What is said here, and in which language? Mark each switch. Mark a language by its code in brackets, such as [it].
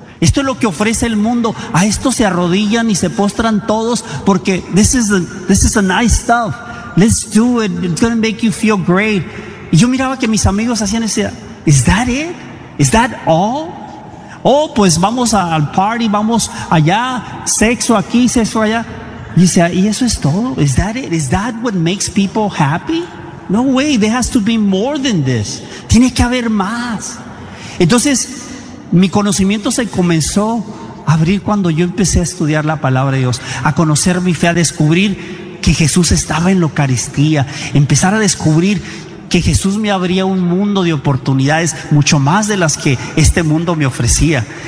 [es] Esto es lo que ofrece el mundo. A esto se arrodillan y se postran todos porque [en] this is a nice stuff. Let's do it. It's going to make you feel great. [es] Y yo miraba que mis amigos hacían ese, [en] is that it? Is that all? [es] Oh, pues vamos al party, vamos allá, sexo aquí, sexo allá. Y dice, ¿y eso es todo? [en] Is that it? Is that what makes people happy? No way, there has to be more than this. [es] Tiene que haber más. Entonces, mi conocimiento se comenzó a abrir cuando yo empecé a estudiar la palabra de Dios, a conocer mi fe, a descubrir que Jesús estaba en la Eucaristía, empezar a descubrir que Jesús me abría un mundo de oportunidades mucho más de las que este mundo me ofrecía.